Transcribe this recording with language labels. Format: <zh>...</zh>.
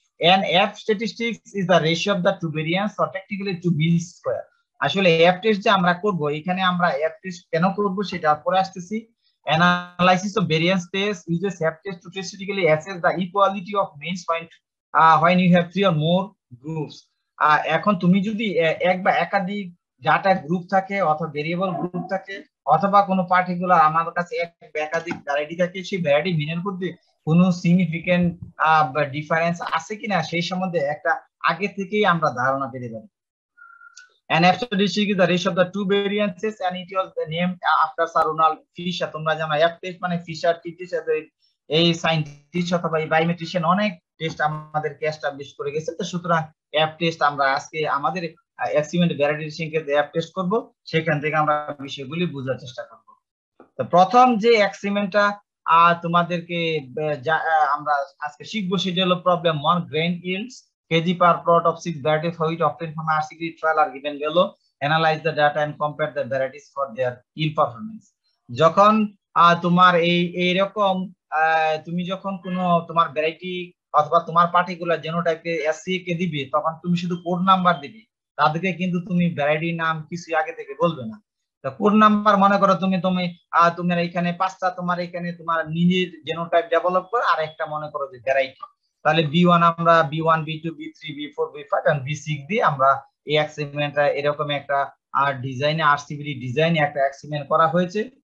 <en>an f statistics is the ratio of the two variance or technically two mean square।</en> <bn>আসলে F test যে আমরা করব, এখানে আমরা এফ টেস্ট কেন করব সেটা পরে আসতেছি।</bn> <en>analysis of variance test uses f test to statistically assess the equality of means when you have three or more groups।</en> <bn>এখন তুমি যদি এক বা একাধিক ডাটা গ্রুপ থাকে অথবা ভেরিয়েবল গ্রুপ থাকে অথবা কোনো পার্টিকুলার আমাদের কাছে এক বা একাধিক ভ্যারাইটি থাকে, সেই ভ্যারাইটি মিনের মধ্যে কোনো সিগনিফিকেন্ট ডিফারেন্স আছে কিনা সেই সম্বন্ধে একটা আগে থেকেই আমরা ধারণা পেতে পারি।</bn> <en>An F statistic is the ratio of the two variances and it was named after Sir Ronald Fisher।</en> <bn>তোমরা জানো F test মানে ফিশার টেস্ট, এই সায়েন্টিস্ট অথবা এই বায়োমেট্রিশিয়ান অনেক টেস্ট আমাদেরকে এস্টাবলিশ করে গেছে। তো সুতরাং F টেস্ট আমরা আজকে আমাদের এক্সপেরিমেন্ট ভ্যালিডেশন কে F টেস্ট করব, সেখান থেকে আমরা বিষয়গুলি বোঝার চেষ্টা করব। তো প্রথম যে এক্সপেরিমেন্টটা তোমাদেরকে আমরা আজকে শিখবো সেটা হলো</bn> <en>Problem 1 grain yields kg per plot of 6 varieties which obtained from a RCD trial are given below, analyze the data and compare the varieties for their yield performance।</en> <bn>যখন তোমার এইরকম তুমি যখন কোনো তোমার ভ্যারাইটি অথবা তোমার পার্টিকুলার জেনোটাইপে এসসিএ কে দিবে, তখন তুমি শুধু কোড নাম্বার দিবে, তাদেরকে কিন্তু তুমি ভ্যারাইটির নাম কিছু আগে থেকে বলবে না। তো কোড নাম্বার মনে করো তোমার এখানে 5টা তোমার এখানে তোমার নিজের জেনোটাইপ ডেভেলপ করে, আর একটা মনে করো যে ভ্যারাইটি, তাহলে B1 আমরা B1 B2 B3 B4 B5 and B6 দিয়ে আমরা এই এক্সপেরিমেন্টটা এরকম একটা ডিজাইনে আরসিবি ডিজাইনে একটা এক্সপেরিমেন্ট করা হয়েছে।</bn>